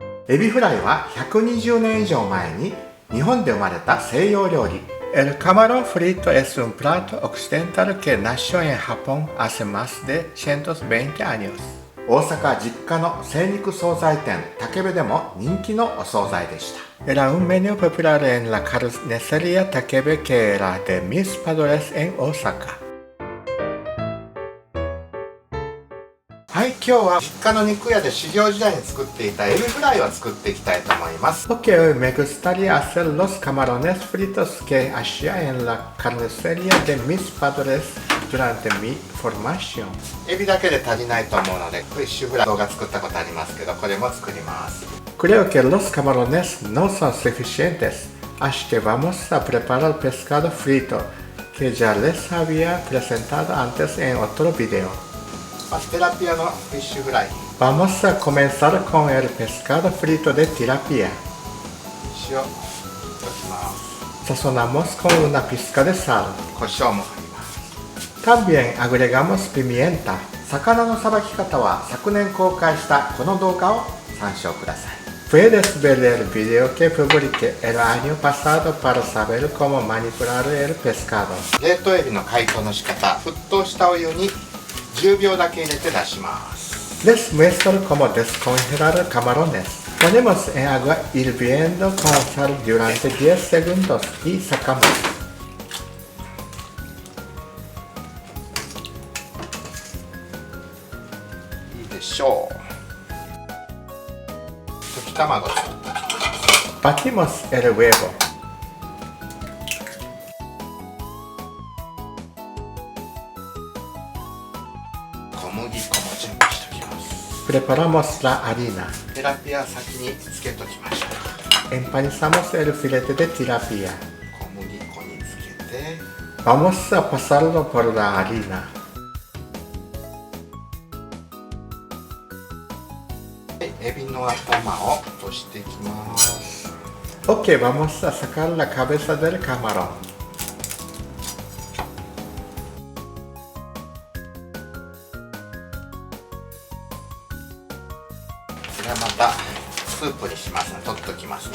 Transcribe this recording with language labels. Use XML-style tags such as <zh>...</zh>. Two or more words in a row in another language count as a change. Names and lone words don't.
<ja>エビフライは120年以上前に日本で生まれた西洋料理。</ja> <es>El camarón frito es un plato occidental que nació en Japón hace más de 120 años。</es> <ja>大阪実家の精肉惣菜店竹部でも人気のお惣菜でした。</ja> <es>Era un menú popular en la carnicería Takebe que era de mis padres en Osaka。</es> <ja>はい、今日は実家の肉屋で修行時代に作っていたエビフライを作っていきたいと思います。</ja> <es>Porque hoy me gustaría hacer los camarones fritos que hacía en la carnicería de mis padres durante mi formación。</es> <ja>エビだけで足りないと思うので、フィッシュフライ動画作ったことありますけど、これも作ります。</ja> <es>Creo que los camarones no son suficientes, así que vamos a preparar pescado frito que ya les había presentado antes en otro video。Tilapia no fish fry. Vamos a comenzar con el pescado frito de tilapia. Sazonamos con una pizca de sal. También agregamos pimienta.</es> <ja>魚のさばき方は昨年公開したこの動画を参照ください。</ja> <es>Puedes ver el video que publiqué el año pasado para saber cómo manipular el pescado。</es> <ja>冷凍エビの解凍の仕方、沸騰したお湯に10秒だけ入れて出します。</ja> <es>Les muestro cómo descongelar camarones. Ponemos en agua hirviendo con sal durante 10 segundos y sacamos。</es> <ja>いいでしょう。溶き卵作っていきます。</ja> <es>Batimos el huevo。</es> <ja>小麦粉も準備しておきます。</ja> <es>Preparamos la harina。</es> <ja>テラピア先につけときましょう。</ja> <es>Empanizamos el filete de tilapia。</es> <ja>小麦粉につけて。</ja> <es>Vamos a pasarlo por la harina。</es> <ja>エビの頭を落としていきます。</ja> <es>Ok, vamos a sacar la cabeza del camarón。</es> <ja>またスープにしますので取っておきますね。</ja>